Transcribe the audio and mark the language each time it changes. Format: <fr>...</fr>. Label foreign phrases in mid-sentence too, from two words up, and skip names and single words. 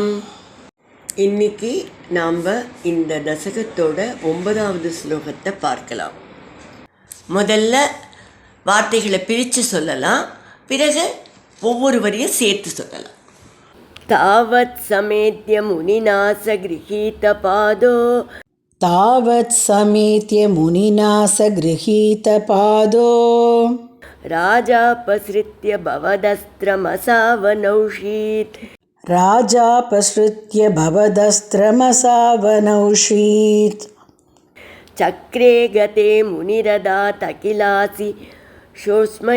<ta>இன்னைக்கு நாம் இந்த தசகத்தோட 9வது ஸ்லோகத்தை பார்க்கலாம். முதல்ல வார்த்தைகளை பிரித்து சொல்லலாம், பிறகு ஒவ்வொரு வரியும் சேர்த்து சொல்லலாம்.</ta> <sa>तावत् समेत्य मुनिनास गृहीत पादो तावत् समेत्य मुनिना स गृहीतपादो राजापसृत्य भवदस्त्रमसावनौषीत् चक्रे गते मुनिरदातकिलासि शोस्मै</sa>